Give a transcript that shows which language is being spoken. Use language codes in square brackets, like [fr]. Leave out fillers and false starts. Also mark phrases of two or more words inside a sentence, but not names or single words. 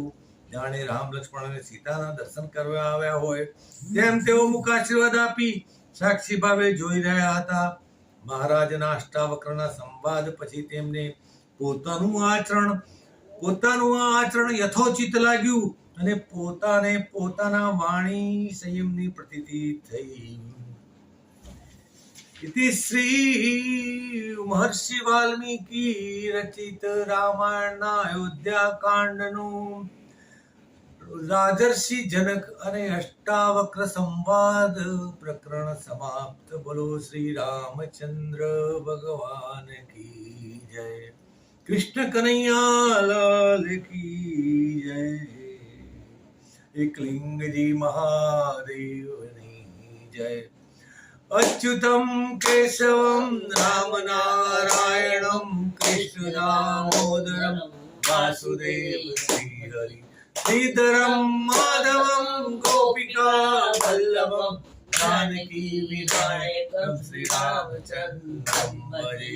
[gu] જાણે રામ, લક્ષ્મણ અને સીતાના દર્શન કરવા આવ્યા હોય તેમ તેઓ મુખ આશીર્વાદ આપી સાક્ષી ભાવે જોઈ રહ્યા હતા. મહારાજના અષ્ટાવક્રના સંવાદ પછી તેમને પોતાનું આચરણ યથોચિત લાગ્યું અને પોતાના વાણી સંયમની પ્રતીતિ થઈ. ઇતિ શ્રી મહર્ષિ વાલ્મીકિ રચિત રામાયણ અયોધ્યા કાંડ નું રાજર્ષિ જનક અને અષ્ટાવક્ર સંવાદ પ્રકરણ સમાપ્ત. [hi] बोलो श्री रामचंद्र भगवान की जय. कृष्ण कन्हैया लाल की जय। [gu] એકલિંગજી મહાદેવની જય। [sa] अच्युतं केशवं राम नारायणं कृष्ण दामोदरं वासुदेव श्रीहरि। श्रीधरं माधवं गोपिका वल्लभं जानकी विनायकं श्रीरामचन्द्रं भजे।